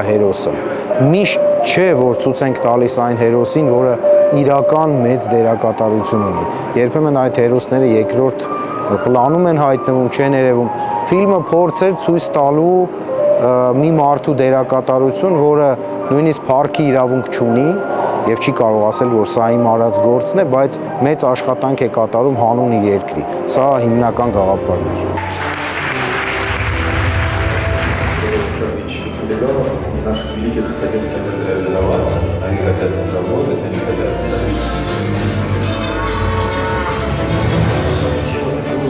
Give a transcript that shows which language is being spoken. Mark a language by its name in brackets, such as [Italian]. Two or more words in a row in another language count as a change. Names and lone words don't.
[Armenian] հերոսը։ Միշտ չէ, որ ցույց ենք տալիս այն հերոսին, որը իրական մեծ դերակատարություն ունի։ Երբեմն այդ հերոսները երկրորդ պլանում են հայտնվում, չեն երևում։ Ֆիլմը փորձեր ցույց տալու մի մարդու դերակատարություն, որը նույնիսկ փառքի իրավունք չունի եւ չի կարող ասել, որ սա իմ արած գործն է, բայց մեծ աշխատանք է կատարում հանուն իր երկրի։ Սա հիմնական գաղափարն է։ [Russian] Наших великих советских хотят реализоваться, они хотят заработать, они хотят